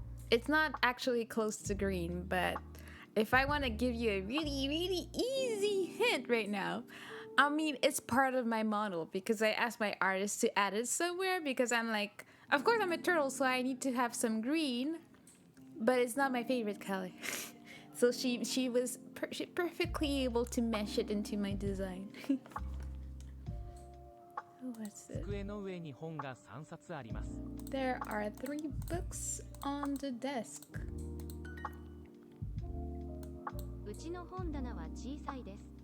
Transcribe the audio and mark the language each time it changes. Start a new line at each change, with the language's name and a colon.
English: It's not actually close to green, but if I want to give you a really, really easy hint right now, I mean, it's part of my model because I asked my artist to add it somewhere because I'm like, of course I'm a turtle, so I need to have some green, but it's not my favorite color. So she was perfectly able to mesh it into my design. What's it?
Japanese: 机の上に本が3冊あります。
English: There are 3 books on the desk.
Japanese: うちの本棚は小さいです。